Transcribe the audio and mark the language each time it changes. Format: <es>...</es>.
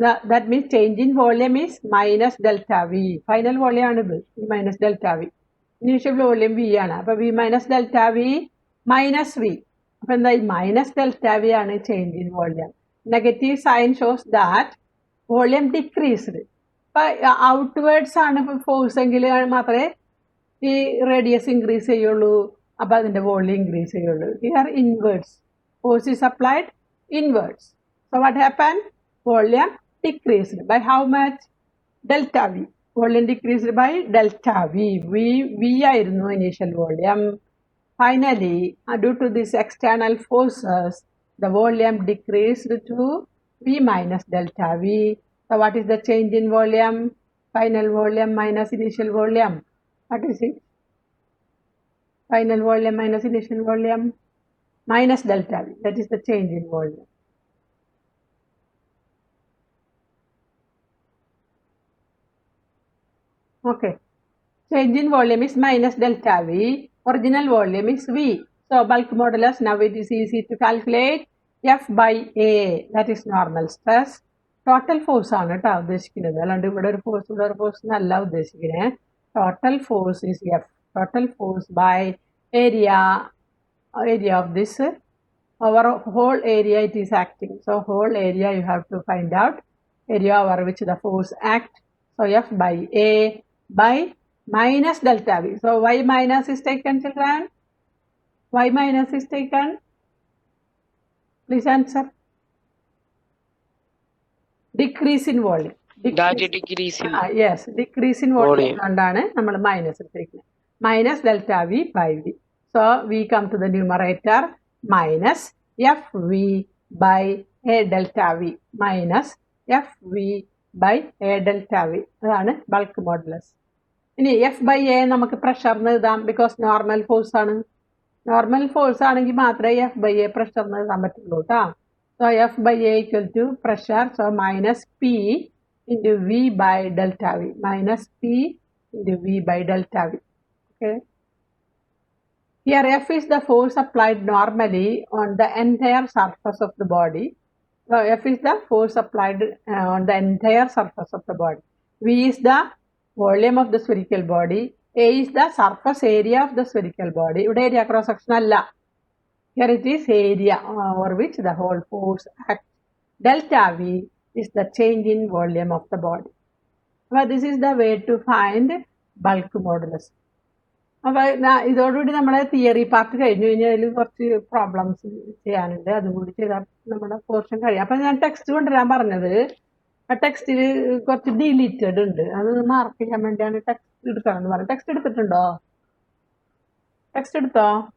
<en>That means change in volume is minus delta V. Final volume</en> <ml>ആണ് ഇത്,</ml> <en>minus delta V. Initial volume V ആണ്. അപ്പോൾ V minus delta V minus V.</en> <ml>അപ്പോൾ എന്താ,</ml> <en>minus delta V ആണ് change in volume. Negative sign shows that volume decreased.</en> <ml>അപ്പോൾ outwards ആണ് force എങ്കിൽ മാത്രമേ ഈ റേഡിയസ് ഇൻക്രീസ് ചെയ്യുള്ളൂ, അപ്പോൾ അതിൻ്റെ വോളിയം ഇൻക്രീസ് ചെയ്യുള്ളൂ.</ml> <en>Here inwards, force is applied inwards. So what happen? Volume decreased by how much? Delta V. Volume decreased by delta V.</en> <ml>V ആയിരുന്നു initial volume.</ml> <en>Finally due to this external forces the volume decreased to V minus delta V. So what is the change in volume? Final volume minus initial volume. What is it? Final volume minus initial volume minus delta V. That is the change in volume. Okay. Change in volume is minus delta V. Original volume is V. So bulk modulus, now it is easy to calculate. F by A, that is normal stress.</en> <ml>Total force ആണ് കേട്ടോ ഉദ്ദേശിക്കുന്നത്, അല്ലാണ്ട് ഇവിടെ ഒരു force എന്നല്ല ഉദ്ദേശിക്കുന്നത്.</ml> <en>Total force is F. Total force by area of this over whole area it is acting. So whole area you have to find out area over which the force act. So F by A by minus delta V. So why minus is taken, children? Why minus is taken? Please answer. Decrease in volume. That decrease in Yes, decrease in volume. volume.</en> <ml>കൊണ്ടാണ് നമ്മൾ minus എടുത്തിരിക്കുന്നത്. Minus delta V by V.</ml> <en>So V come to the numerator minus F V by A delta V minus F V by A delta V.</en> <ml>അതാണ് bulk modulus. ഇനി F by A നമുക്ക് പ്രഷറിന് എഴുതാം, because normal force ആണ്. Normal force ആണെങ്കിൽ മാത്രമേ F by A പ്രഷറിന് എഴുതാൻ പറ്റുള്ളൂ കേട്ടോ.</ml> <en>So F by A equal to pressure, so minus P into V by delta V, minus P into V by delta V. Okay. Here F is the force applied normally on the entire surface of the body. So F is the force applied on the entire surface of the body. V is the volume of the spherical body. A is the surface area of the spherical body.</en> <ml>ഇവിടെ area cross section അല്ല.</ml> <en>Here it is area over which the whole force acts. Delta V is the change in volume of the body. But this is the way to find bulk modulus.</en> <ml>അപ്പോൾ ഇതോടുകൂടി നമ്മുടെ theory part കഴിഞ്ഞു. ഇനി അതിൽ കുറച്ച് problems ചെയ്യാനുണ്ട്, അതും കൂടി ചെയ്താൽ നമ്മുടെ പോർഷൻ കഴിയും. അപ്പം ഞാൻ ടെക്സ്റ്റ് കൊണ്ടുവരാൻ പറഞ്ഞത്, ആ ടെക്സ്റ്റിൽ കുറച്ച് ഡിലീറ്റഡ് ഉണ്ട്, അത് മാർക്ക് ചെയ്യാൻ വേണ്ടിയാണ് ടെക്സ്റ്റ് എടുക്കാമെന്ന് പറഞ്ഞത്. ടെക്സ്റ്റ് എടുത്തിട്ടുണ്ടോ? ടെക്സ്റ്റ് എടുത്തോ?</ml>